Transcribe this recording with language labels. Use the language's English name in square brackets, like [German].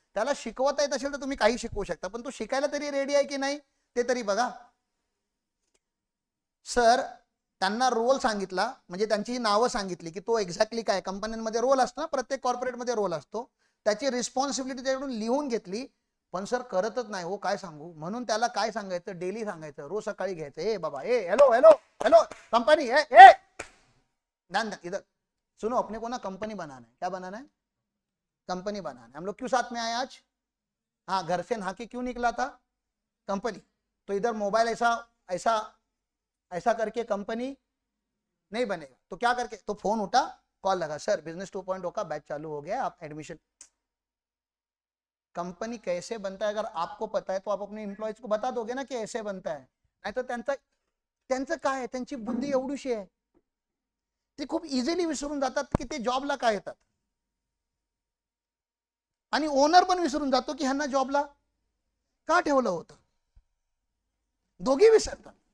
[Marathi] त्याला शिकवता येत असेल तर तुम्ही काही शिकवू शकता, पण तो शिकायला तरी रेडी आहे की नाही ते तरी बघा. सर त्यांना रोल सांगितला, म्हणजे त्यांची नावं सांगितली की तो एक्झॅक्टली काय. कंपन्यांमध्ये रोल असतो ना, प्रत्येक कॉर्पोरेटमध्ये रोल असतो, त्याची रिस्पॉन्सिबिलिटी त्याच्याकडून लिहून घेतली. पण सर करतच नाही हो, काय सांगू. म्हणून त्याला काय सांगायचं, डेली सांगायचं, रोज सकाळी घ्यायचं, ए बाबा, [Hindi] ए हेलो हेलो हेलो कंपनी, ए ध्यान इधर सुनो, अपने को ना कंपनी बनाना है. क्या बनाना है, कंपनी बनाना है. हम लोग क्यों साथ में आए आज, हाँ घर से नहा के क्यों निकला था, कंपनी. तो इधर मोबाइल ऐसा ऐसा ऐसा करके कंपनी नहीं बनेगा. तो क्या करके, तो फोन उठा, कॉल लगा, सर बिजनेस 2.0 का बैच चालू हो गया, आप एडमिशन. कंपनी कैसे बनता है अगर आपको पता है तो आप अपने एम्प्लॉयज को बता दोगे ना कि ऐसे बनता है. [Marathi] नाही तर त्यांचं काय आहे, त्यांची बुद्धी एवढीशी आहे, ते खूप इझिली विसरून जातात की ते जॉबला काय येतात. आणि ओनर पण विसरून जातो की ह्यांना जॉबला का ठेवलं होतं. दोघी विसरतात.